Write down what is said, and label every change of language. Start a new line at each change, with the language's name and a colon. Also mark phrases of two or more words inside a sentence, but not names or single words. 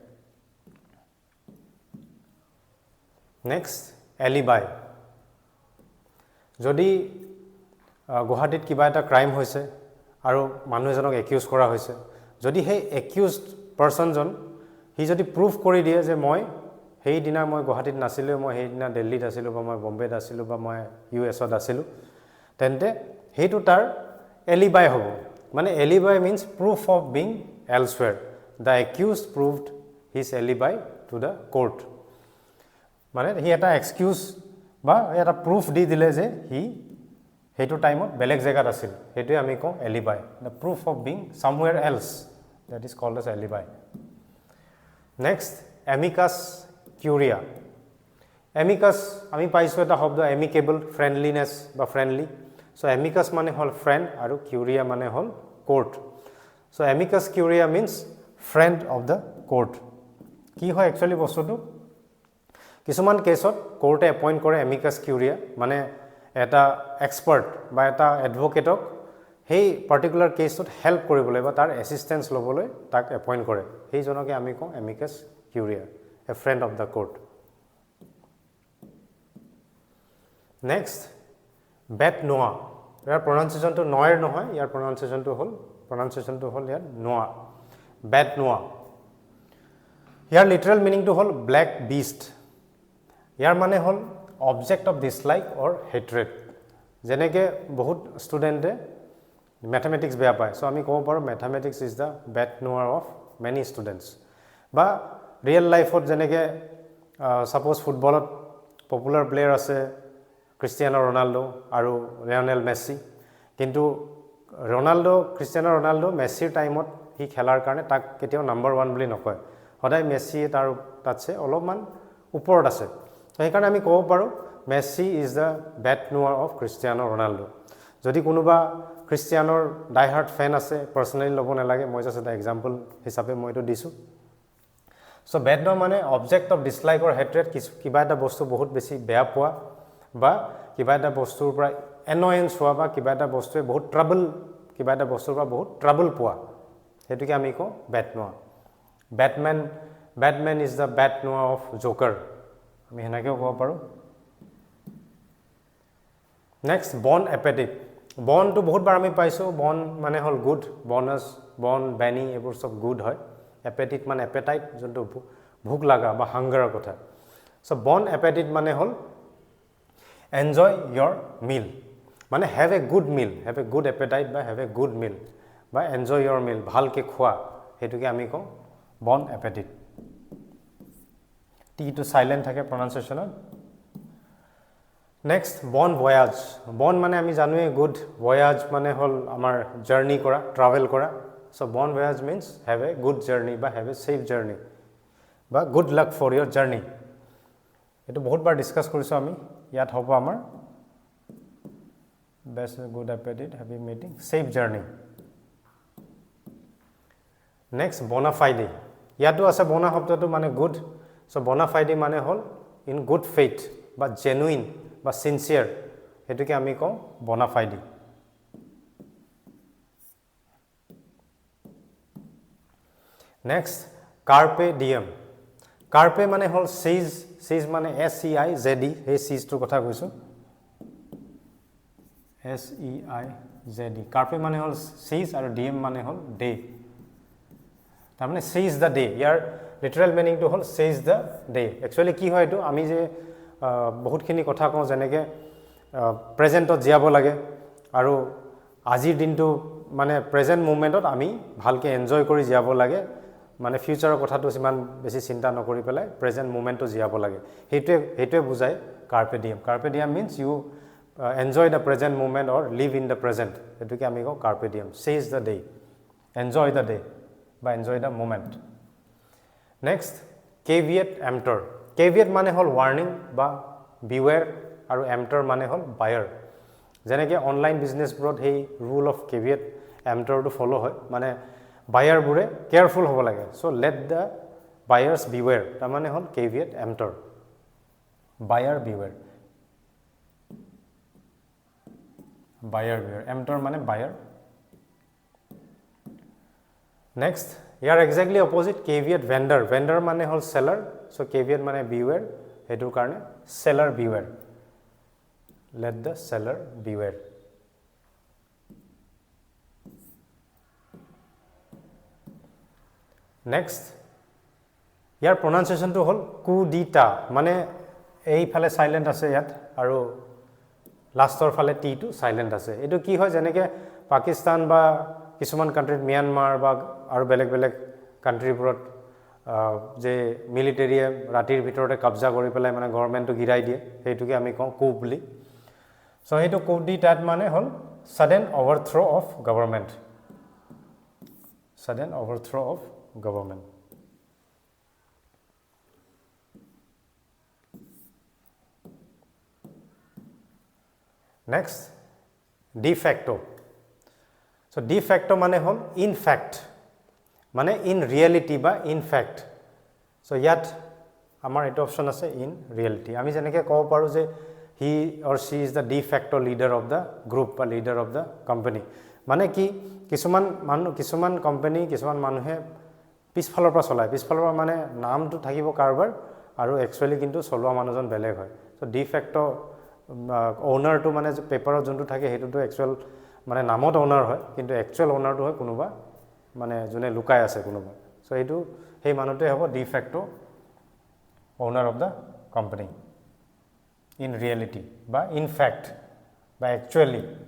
English: next alibi
Assamese: যদি গুৱাহাটীত কিবা এটা ক্ৰাইম হৈছে আৰু মানুহ এজনক একিউজ কৰা হৈছে যদি সেই
English: accused person
Assamese: হি যদি প্ৰুফ কৰি দিয়ে যে মই সেই দিনা মই গুৱাহাটীত নাছিলো মই সেই দিনা দিল্লীত আছিলো বা মই বম্বেত আছিলো বা মই ইউএছত আছিলো তেন্তে হেইটো তাৰ এলিবাই হ'ব মানে
English: alibi means proof of being elsewhere the accused proved his alibi to the court
Assamese: মানে হি এটা এক্সকিউজ বা এটা প্ৰুফ দি দিলে যে হি হেইটো টাইমত বেলেগ জায়গাত আছিল হেইটোই আমি কওঁ এলিবাই
English: the proof of being somewhere else that is called as alibi
Assamese: next
Latin: amicus curiae amicus
Assamese: আমি পাইছো এটা শব্দ
English: amicable friendliness
Assamese: বা
English: friendly so
Assamese: amicus মানে হল friend আৰু curia মানে হল
English: court so
Latin: amicus curiae
English: means friend of the court
Assamese: কি হয় একচুয়ালি বস্তুটো কিছুমান কেছত কোৰ্টে এপইন্ট কৰে
Latin: amicus curiae
Assamese: মানে এটা এক্সপার্ট বা এটা এডভোকেটক সেই
English: particular case
Assamese: হেল্প কৰিবলৈ বা তাৰ এসিস্টেন্স লবলৈ তাক এপইন্ট কৰে সেই জনকে আমি কওঁ
Latin: amicus curiae
English: a friend of the court
Assamese: next
French: bet noa
Assamese: ইয়াৰ pronunciationটো নয়েৰ নহয় ইয়াৰ pronunciationটো হল ইয়াৰ
French: noa bet noa
Assamese: ইয়াৰ লিটাৰেল মিনিংটো হল
English: black beast
Assamese: ইয়াৰ মানে হল
English: object of dislike or hatred
Assamese: যেনেকে বহুত ষ্টুডেন্টে ম্যাথমেটিক্স বেয়া পায় সো আমি কব পাৰো
English: mathematics is the
French: bet noa
English: of many students
Assamese: বা
English: real life
Assamese: যেনেকে সাপোজ ফুটবলত
English: popular player
Assamese: আছে ক্ৰিষ্টিয়ানো ৰনাল্ডো আৰু লিওনেল মেসি কিন্তু ক্ৰিষ্টিয়ানো ৰনাল্ডো মেসিৰ টাইমত হি খেলাৰ কাৰণে তাক কেতিয়াও নাম্বাৰ 1 বুলি নকয় সদায় মেসি তাৰ তাতছে অলপমান ওপৰত আছে সেইকাৰণে আমি ক'ব পাৰো মেসি ইজ দা
French: bet noa
Assamese: of ক্ৰিষ্টিয়ানো ৰনাল্ডো যদি কোনোবা ক্ৰিষ্টিয়ানোৰ
English: die hard fan
Assamese: আছে পাৰ্সোনালি ল'ব নালাগে মই জাস্ট এটা এক্সাম্পল হিচাপে মই এটো দিছো সো
French: bet noa
Assamese: মানে
English: object of dislike or hatred
Assamese: কিবা এটা বস্তু বহুত বেছি বেয়া পোৱা বা কিবা এটা বস্তুৰ পৰা এনয়েন্স হোৱা বা কিবা এটা বস্তুৱে বহুত ট্ৰাবল কিবা এটা বস্তুৰ পৰা বহুত ট্ৰাবল পোৱা হেতুকে আমি কওঁ
French: bet noa
English: Batman is the
French: bet noa
English: of Joker
Assamese: আমি হেনাকেও ক'ব পাৰো নেক্সট
French: bon appétit
Assamese: বনটো বহুত বাৰ আমি পাইছো বন মানে হল গুড বনাস বন বেনি এইবোৰ সব গুড হয় এপেটিট মানে এপেটাইট যোনটো ভোক লাগা বা হাংগাৰৰ কথা So
French: bon appetit
Assamese: মানে হল
English: enjoy your meal
Assamese: মানে
English: have a good meal, have a good appetite
Assamese: বা
English: have a good meal
Assamese: বা
English: enjoy your meal
Assamese: ভালকে খোৱা হেতুকে আমি কওঁ
French: bon appetit
English: t to silent থাকে pronunciation next
French: bon voyage
English: bon
Assamese: মানে আমি জানোৱে
English: good voyage
Assamese: মানে হল আমাৰ
English: journey কৰা travel কৰা so
French: bon voyage
English: means have a good journey বা have a safe journey বা good luck for your journey
Assamese: এটো বহুত বাৰ ডিসকাস কৰিছো আমি ইয়াত হ'ব আমাৰ
English: best good appetite happy meeting safe journey next
Latin: bona fide
Assamese: ইয়াতো আছে
English: bona
Assamese: শব্দটো মানে
English: good so
Latin: bona fide
Assamese: মানে হল
English: in good faith বা genuine বা sincere
Assamese: এটোকে আমি কওঁ
Latin: bona fide
English: next
Latin: carpe diem carpe
Assamese: মানে হল
English: seize মানে s e i z e এই seize
Assamese: টোৰ কথা কৈছো
English: s e i z e
Assamese: carpe মানে হল seize আৰু diem মানে হল day তাৰ মানে
English: seize the day
Assamese: ইয়াৰ
English: literal meaning
Assamese: টো হল
English: seize the day
Assamese: একচুয়ালি কি হয় এটো আমি যে বহুতখিনি কথা কওঁ যেনেকে প্ৰেজেন্টত জিয়াব লাগে আৰু আজিৰ দিনটো মানে
English: present moment
Assamese: আমি ভালকে এনজয় কৰি জিয়াব লাগে মানে ফিউচাৰৰ কথাটো সিমান বেছি চিন্তা নকৰি পেলাই প্ৰেজেন্ট মোমেন্টটো জিয়াব লাগে হেতুৱে বুজায়
Latin: carpe diem
English: means you enjoy the present
Assamese: moment or live in the present এটোকে আমি
English: কওঁ
Latin: carpe diem
English: seize the day enjoy the day বা enjoy the moment next caveat
Assamese: emptor caveat মানে হল warning বা beware আৰু emptor মানে হল buyer যেনেকে
English: online business
Assamese: ব্ৰড হেই
English: rule of
Latin: caveat emptor
Assamese: টো ফলো হয় মানে buyer বুৰে কেয়ারফুল হ'ব লাগে
English: so let the buyers beware
Assamese: তাৰ মানে হল
Latin: caveat emptor
English: buyer beware
Assamese: emptor মানে buyer
English: next ইয়াৰ exactly opposite
Latin: caveat vendor
Assamese: মানে হল
English: seller so caveat মানে beware
Assamese: হেতুৰ কাৰণে
English: seller beware let the seller beware
Assamese: next ইয়াৰ pronunciation টো হল kudita মানে এই ফালে সাইলেন্ট আছে ইয়াত আৰু লাষ্টৰ ফালে টি টো সাইলেন্ট আছে এটো কি হয় যেনেকে পাকিস্তান বা কিছুমান কান্ট্ৰি মিয়ানমাৰ বা আৰু বেলেগ কান্ট্ৰিবোৰত যে মিলিটাৰীয়ে ৰাতিৰ ভিতৰতে কব্জা কৰি পেলাই মানে গভৰ্ণমেণ্টটো গিৰাই দিয়ে হেতুকে আমি কওঁ coup বুলি সো হেতু coup দিটাত মানে হল
English: sudden overthrow of government next
Latin: de facto
English: so
Latin: de facto
Assamese: মানে হল
English: in fact মানে in reality বা in fact so
Assamese: ইয়াত আমাৰ এটা অপচন আছে
English: in reality
Assamese: আমি যেনেকে কব পাৰো যে
English: he or she is the
Latin: de facto
English: leader of the group বা leader of the company
Assamese: মানে কি কিছুমান কোম্পানী কিছুমান মানুহে পিছফালৰ পৰা চলায় পিছফালৰ পৰা মানে নামটো থাকিব কাৰবাৰ আৰু একচুয়ালি কিন্তু চলোৱা মানুহজন বেলেগ হয় so
Latin: de facto
Assamese: owner টো মানে পেপাৰত যোনটো থাকে হেতুটো একচুয়াল মানে নামত owner হয় কিন্তু
English: actual owner
Assamese: টো হয় কোনোবা মানে জনে লুকাই আছে কোনোবা সো এটো হেই মানুহতে হ'ব
Latin: de facto
English: owner of the company in reality
Assamese: বা
English: in fact
Assamese: বা actually